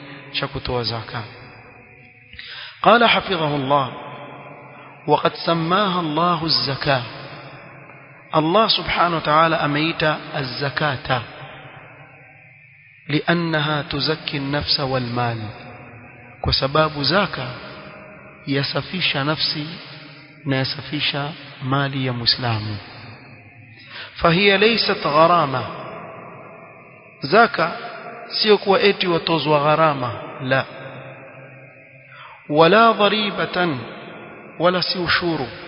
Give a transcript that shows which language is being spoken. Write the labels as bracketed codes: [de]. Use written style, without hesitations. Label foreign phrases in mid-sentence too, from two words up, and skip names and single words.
[sw] Cha kutoa zaka. [ar] قال حفظه الله وقد سماها الله الزكاة. الله سبحانه وتعالى ameita الزكاة لأنها تزكي النفس والمال, [sw] kwa sababu zaka yasafisha nafsi na yasafisha mali ya Muislamu. [ar] فهي ليست غرامة, [sw] zaka sio kuwa eti watozwa gharama, la, [ar] ولا ضريبة, [sw] wala si ushuru.